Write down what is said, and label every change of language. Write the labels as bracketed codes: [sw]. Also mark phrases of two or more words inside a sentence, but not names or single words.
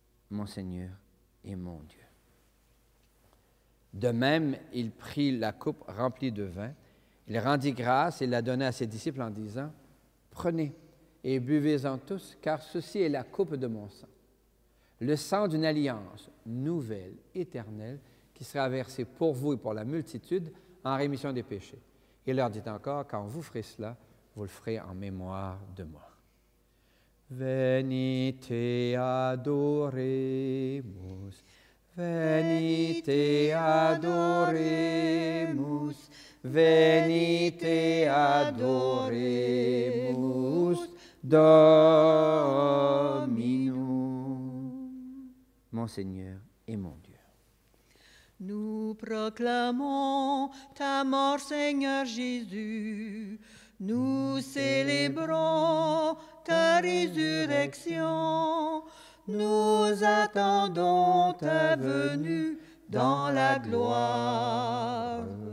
[fr] mon Seigneur et mon Dieu. De même, il prit la coupe remplie de vin, il rendit grâce et la donna à ses disciples en disant, « Prenez et buvez-en tous, car ceci est la coupe de mon sang, le sang d'une alliance nouvelle, éternelle, qui sera versé pour vous et pour la multitude en rémission des péchés. » Il leur dit encore, « Quand vous ferez cela, vous le ferez en mémoire de moi. [la] » Venite adoremus, venite adoremus, venite adoremus Dominum, [fr] mon Seigneur et mon Dieu. Nous proclamons ta mort, Seigneur Jésus. Nous célébrons ta résurrection. Nous attendons ta venue dans la gloire.